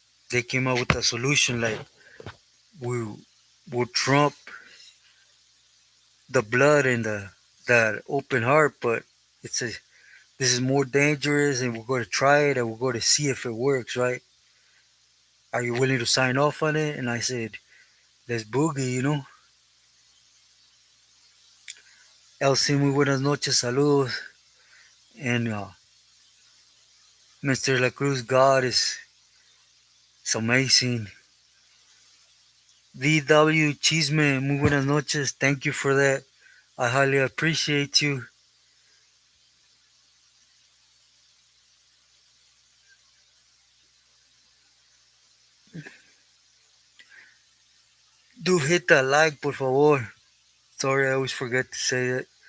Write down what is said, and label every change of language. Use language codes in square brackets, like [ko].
[en] They came up with a solution like, we will trump the blood and that open heart, but it's a this is more dangerous, and we're going to try it, and we're going to see if it works, right? Are you willing to sign off on it? And I said, let's boogie, you know. [es] Elsie, muy buenas noches, saludos. [en] And Mr. La Cruz, God is it's amazing. [es] VW Chisme, muy buenas noches. [en] Thank you for that. I highly appreciate you. Do hit that like, [es] por favor. [en] Sorry, I always forget to say it.